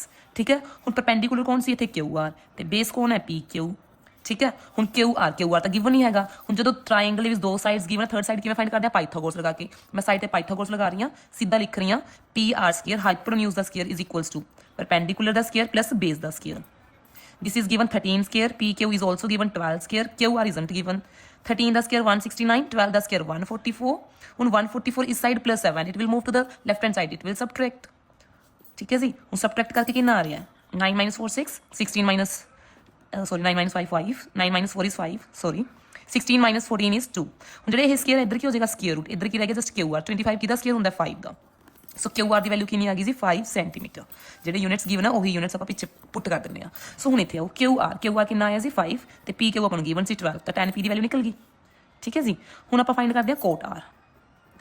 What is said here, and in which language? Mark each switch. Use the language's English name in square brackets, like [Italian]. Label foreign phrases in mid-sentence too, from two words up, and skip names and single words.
[Punjabi] ਠੀਕ ਹੈ, ਹੁਣ ਪਰਪੈਂਡੀਕੂਲਰ ਕੌਣ ਸੀ ਇੱਥੇ QR ਤੇ ਬੇਸ ਕੌਣ ਹੈ PQ. ਠੀਕ ਹੈ, ਹੁਣ QR ਤਾਂ ਗਿਵਨ ਹੀ ਹੈਗਾ. ਹੁਣ ਜਦੋਂ ਟ੍ਰਾਇੰਗਲ ਦੇ ਵਿੱਚ ਦੋ ਸਾਈਡਸ ਗਿਵਨ, [English] third side [Punjabi] ਕਿਵੇਂ ਫਾਈਂਡ ਕਰਦੇ ਆ ਪਾਈਥਾਗੋਰਸ ਲਗਾ ਕੇ. ਮੈਂ ਸਾਈਡ ਤੇ ਪਾਈਥਾਗੋਰਸ ਲਗਾ ਰਹੀ ਹਾਂ, ਸਿੱਧਾ ਲਿਖ ਰਹੀ ਹਾਂ PR ਸਕੁਅਰ ਹਾਈਪੋਟੇਨਿਊਸ ਦਾ ਸਕੁਅਰ [English] is equals to [Punjabi] ਪਰਪੈਂਡੀਕੂਲਰ ਦਾ ਸਕੁਅਰ ਪਲੱਸ ਬੇਸ ਦਾ ਸਕੁਅਰ. [English] This is given 13 square, PQ is also given 12 square, QR isn't given. [Punjabi] 13 ਦਾ ਸਕੁਅਰ 169, 12 ਦਾ ਸਕੁਅਰ 144. ਹੁਣ 144 ਇਸ ਸਾਈਡ ਪਲੱਸ 7, [English] it will move to the left hand side, it will subtract. [Punjabi] ਠੀਕ ਹੈ ਜੀ, ਹੁਣ ਸਬਟਰੈਕਟ ਕਰਕੇ ਕਿੰਨਾ ਆ ਰਿਹਾ [English] 9 minus 4 6, 16 minus 9 minus 5 5, 9 minus 4 is 5, 16 minus 14 is 2. [Punjabi] ਹੁਣ ਜਿਹੜੇ ਇਹ ਸਕੁਅਰ ਇੱਧਰ ਕੀ ਹੋ ਜਾਏਗਾ ਸਕੁਅਰ ਰੂਟ, ਇੱਧਰ ਕੀ ਰਹਿ ਗਿਆ ਜਸਟ QR. 25 ਕਿਹਦਾ ਸਕੁਅਰ ਹੁੰਦਾ 5 ਦਾ. ਸੋ QR ਦੀ ਵੈਲਿਊ ਕਿੰਨੀ ਆ ਗਈ ਜੀ 5 ਸੈਂਟੀਮੀਟਰ. ਜਿਹੜੇ ਯੂਨਿਟਸ ਗਿਵਨ ਆ ਉਹੀ ਯੂਨਿਟਸ ਆਪਾਂ ਪਿੱਛੇ ਪੁੱਟ ਕਰ ਦਿੰਦੇ ਆ. ਸੋ ਹੁਣ ਇੱਥੇ ਆਓ QR ਕਿੰਨਾ ਆਇਆ ਜੀ 5 ਤੇ PQ ਆਪਾਂ ਨੂੰ ਗਿਵਨ ਸੀ 12, ਤਾਂ tan P ਦੀ ਵੈਲਿਊ ਨਿਕਲ ਗਈ. ਠੀਕ ਹੈ ਜੀ, ਹੁਣ ਆਪਾਂ ਫਾਈਂਡ ਕਰਦੇ ਆ cot R.